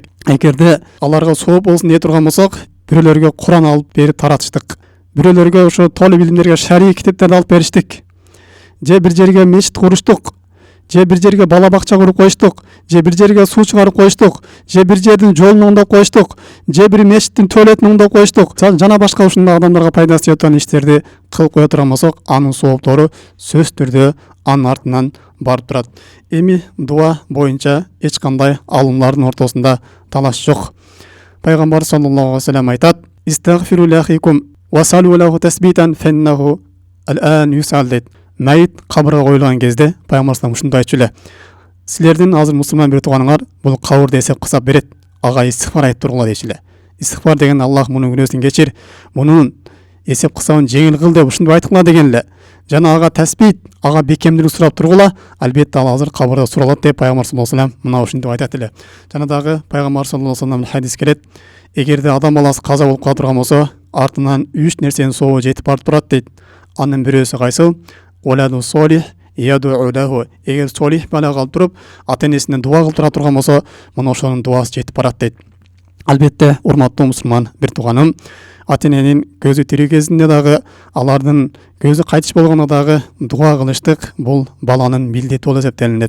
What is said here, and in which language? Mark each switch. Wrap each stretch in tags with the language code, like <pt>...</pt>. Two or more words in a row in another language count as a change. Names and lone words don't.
<ky>Эгерде аларга сооп болсун дей турган болсок, бирөөлөргө Куран алып берип таратыштык, бирөөлөргө ошо толуп илимдерге шарий китептерди алып бериштик, же бир жерге мечит куруштук, же бир жерге бала бакча куруп коюштук, же бир жерге суу чыгарып коюштук, же бир жердин жолун оңдоп коюштук, же бир мечиттин туалетин оңдоп коюштук, жана башка ушундай адамдарга пайдасы жеткен иштерди кылып кое турган болсок, анын сооптору сөзсүз түрдө анын артынан барып турат. Эми дуа боюнча эч кандай алымдардын ортосунда талаш жок.</ky> <ar>Пайгамбар صلى الله عليه وسلم айтат: "استغفروا لأخيكم وسلوا له التثبيت فإنه الآن يسأل" дейт.</ar> <ky>Мәйит кабырга коюлган кезде пайгамбар саллаллаху ушундай айтчу эле: "Силердин азыр мусулман бир тууганыңар бул кабырды эсеп кысап берет, ага истихбар айтып тургула" дейчү эле. Истихбар деген Аллах мунун күнөөсүн кечир, мунун эсеп кысабын жеңил кыл деп ушундай айткыла деген эле. Жана ага тасбит, ага бекемдүүлүк сурап тургула, албетте ал азыр кабырда суралат деп пайгамбар</ky> <ar>саллаллаху алейхи ва саллям</ar> <ky>мына ушинтип айтат эле. Жана дагы пайгамбар</ky> <ar>саллаллаху алейхи ва саллям</ar> <ky>хадис келет: "Эгерде адам баласы каза болуп кала турган болсо, артынан 3 нерсенин сообу жетип барып турат" дейт. Анын бирөөсү кайсыл?</ky> <ar>ولد صالح يدعو له.</ar> <ky>Эгер солих бала калып туруп, ата энесине дуа кылып тура турган болсо, мына ошонун дуасы жетип барат дейт. Албетте, урматтуу мусулман бир тууганым, ата эненин көзү тирүү кезинде дагы, алардын көзү кайтыш болгондо дагы дуа кылыштык бул баланын милдети болуп эсептелинет.</ky>